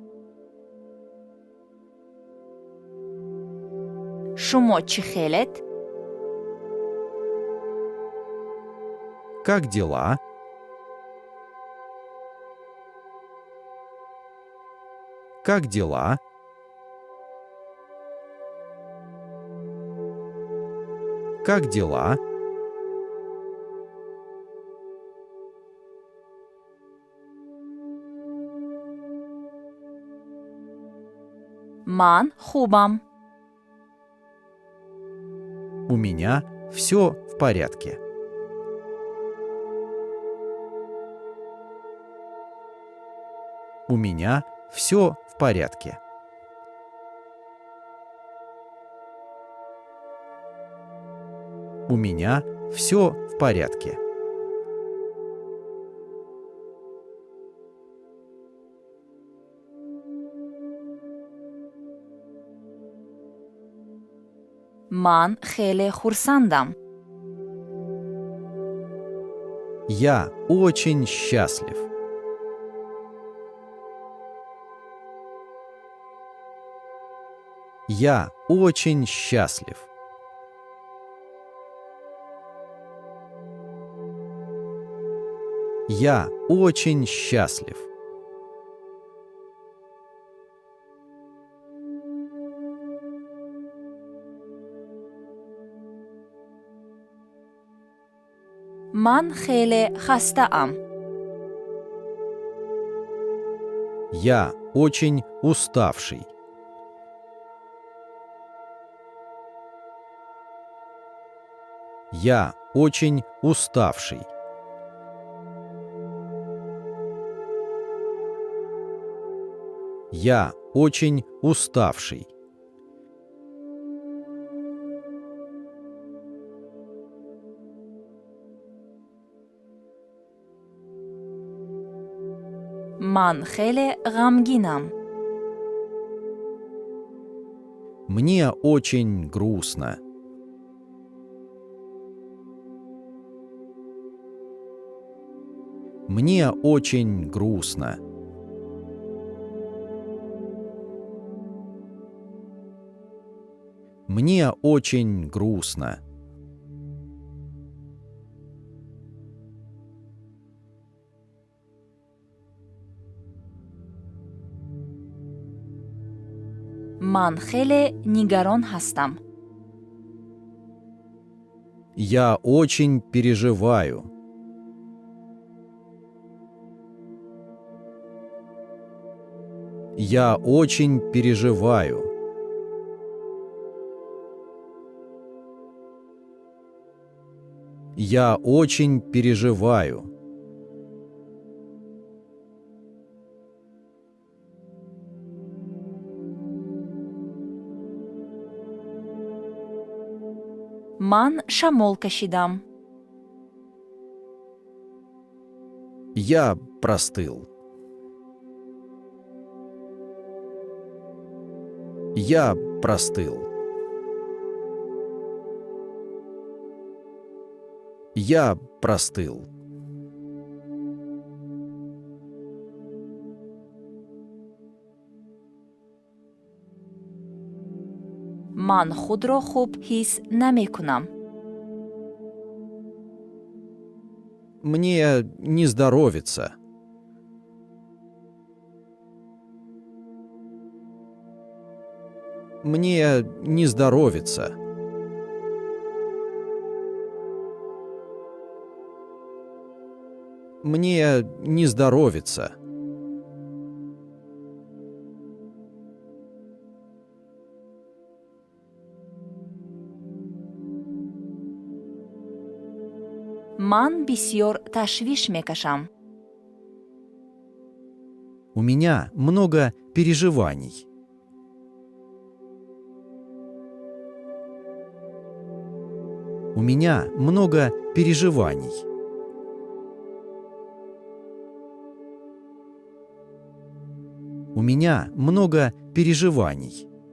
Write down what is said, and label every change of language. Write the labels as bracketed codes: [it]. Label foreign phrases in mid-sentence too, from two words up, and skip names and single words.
[tg] шумо чӣ хелед? [ru] Как дела? Как дела? Как дела? [tg] Ман хубам. [ru] У меня все в порядке. У меня все в порядке. У меня все в порядке. [tg] Ман хеле хурсандам. [ru] Я очень счастлив. Я очень счастлив. Я очень счастлив. [tg] Ман хеле хастаам. [ru] Я очень уставший. Я очень уставший. Я очень уставший. [tg] Ман хеле гамгинам. [ru] Мне очень грустно. Мне очень грустно. Мне очень грустно. [tg] Ман хеле нигарон хастам. [ru] Я очень переживаю. Я очень переживаю. Я очень переживаю. [tg] Ман шамол кашидам. [ru] Я простыл. Я простыл. Я простыл. [tg] Ман худро хуб хис намекунам. [ru] Мне не здоровится. Мне не здоровится. Мне не здоровится. [tg] Ман бисьор ташвиш мекашам. [ru] У меня много переживаний. У меня много переживаний. У меня много переживаний.